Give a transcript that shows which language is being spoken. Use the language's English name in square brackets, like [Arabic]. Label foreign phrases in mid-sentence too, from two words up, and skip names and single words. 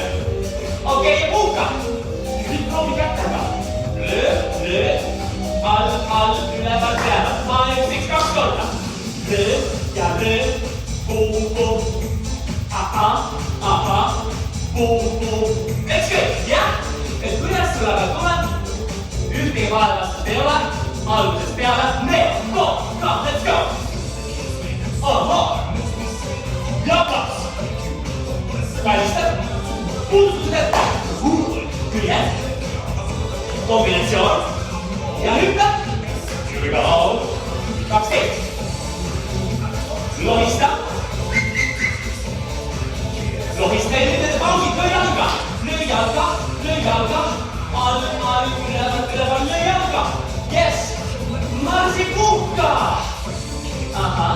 [Estonian] Okei, ja puhka. Nüüd proovi kättega. Löö. All, üleval peale. 5, 6, 2 korda. Löö. Puu. Ahah. Puu. [English] Let's go. [Estonian] Jah. Et kuidas sulle aga tuleb? Ühtegi vahevastust ei ole. Algusest peale. [English] Let's go. [Estonian] Ahah. Jakas. Kallistad. Puudutused ette. Küljed. Kombinatsioon. Ja hüppe. [English] Here we go. 12. [Estonian] Lohista. Lohista ja nüüd nende pausid. Löö jalga. All, üleval, löö jalga. Yes. Marsi puhka. Ahah.